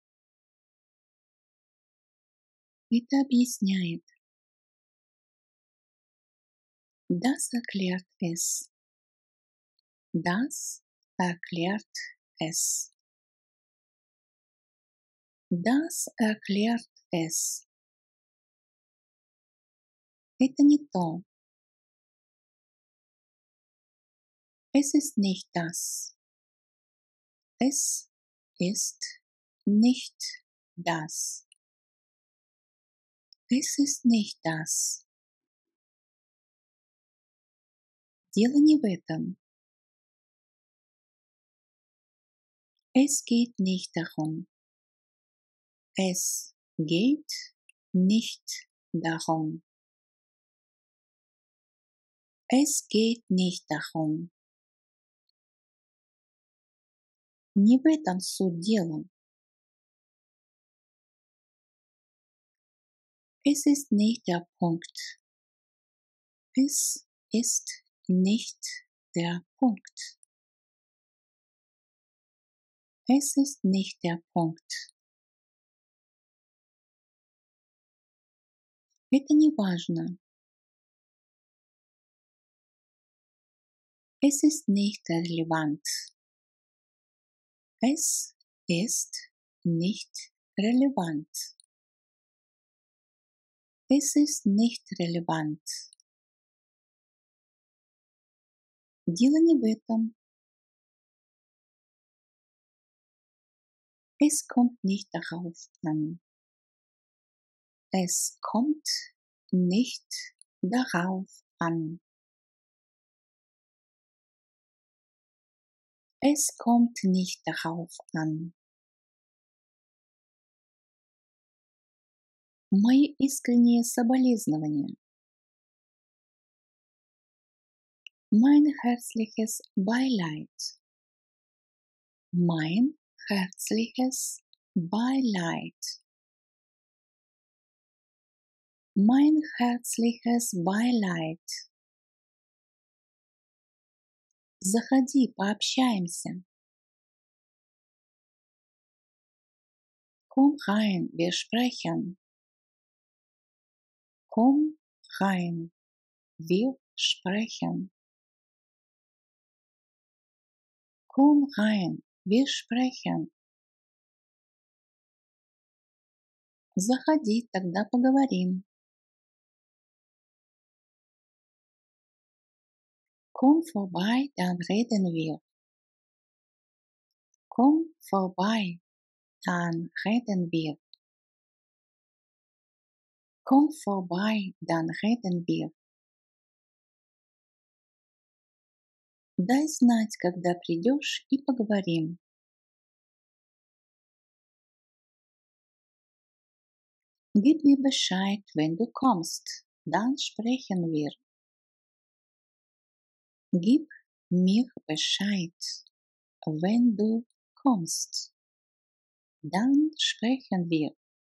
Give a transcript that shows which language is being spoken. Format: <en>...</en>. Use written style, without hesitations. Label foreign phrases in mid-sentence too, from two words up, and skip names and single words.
<ru>Это объясняет.</ru> <de>Das erklärt es. Das erklärt es. Das erklärt es.</de> <ru>Это не то.</ru> <de>Es ist nicht das. Es ist nicht das. Es ist nicht das.</de> <ru>Дело не в этом.</ru> <de>Es geht nicht darum. Es geht nicht darum. Es geht nicht darum.</de> <ru>Не в этом суть дела.</ru> <de>Es ist nicht der Punkt. Es ist nicht der Punkt. Es ist nicht der Punkt.</de> <ru>Это не важно.</ru> <de>Es ist nicht relevant. Es ist nicht relevant. Es ist nicht relevant.</de> <ru>Дело не в этом.</ru> <de>Es kommt nicht darauf an. Es kommt nicht darauf an. Es kommt nicht darauf an.</de> <ru>Мои искренние соболезнования.</ru> <de>Mein herzliches Beileid. Mein herzliches Beileid. Mein herzliches Beileid.</de> <ru>Заходи, пообщаемся.</ru> <de>Komm rein, wir sprechen. Komm rein, wir sprechen. Komm rein, wir sprechen.</de> <ru>Заходи, тогда поговорим.</ru> <de>Komm vorbei, dann reden wir. Komm vorbei, dann reden wir. Komm vorbei, dann reden wir.</de> <ru>Дай знать, когда придешь, и поговорим.</ru> <de>Gib mir Bescheid, wenn du kommst, dann sprechen wir. Gib mir Bescheid, wenn du kommst, dann sprechen wir.</de>